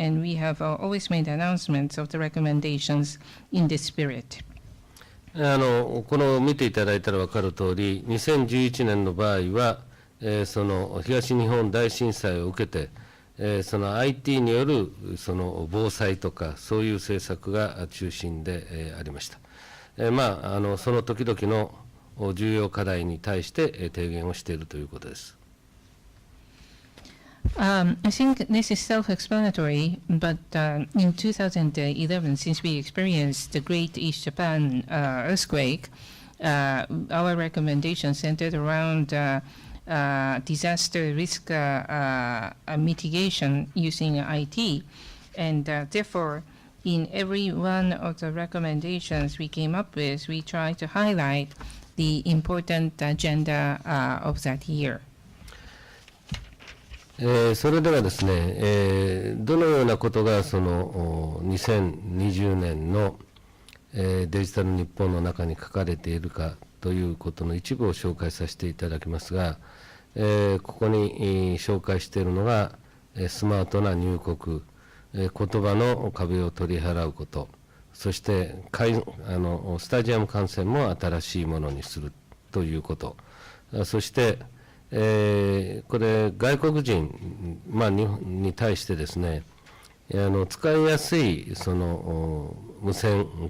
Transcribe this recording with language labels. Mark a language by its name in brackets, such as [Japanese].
[English] And we have always made announcements of the recommendations in this spirit. [Japanese] この見ていただいたら分かるとおり、2011年の場合は、その東日本大震災を受けて、その IT によるその防災とかそういう政策が中心でありました。その時々の重要課題に対して提言をしているということです。 [English] I think this is self-explanatory, but in 2011, since we experienced the Great East Japan earthquake, our recommendations centered around disaster risk mitigation using IT, and therefore, in every one of the recommendations we came up with, we tried to highlight the important agenda of that year. [Japanese] それではですね、どのようなことがその2020年のデジタル日本の中に書かれているかということの一部を紹介させていただきますが、ここに紹介しているのがスマートな入国、言葉の壁を取り払うこと、そしてスタジアム観戦も新しいものにするということ、そしてこれ外国人、に対してですね、使いやすいその無線、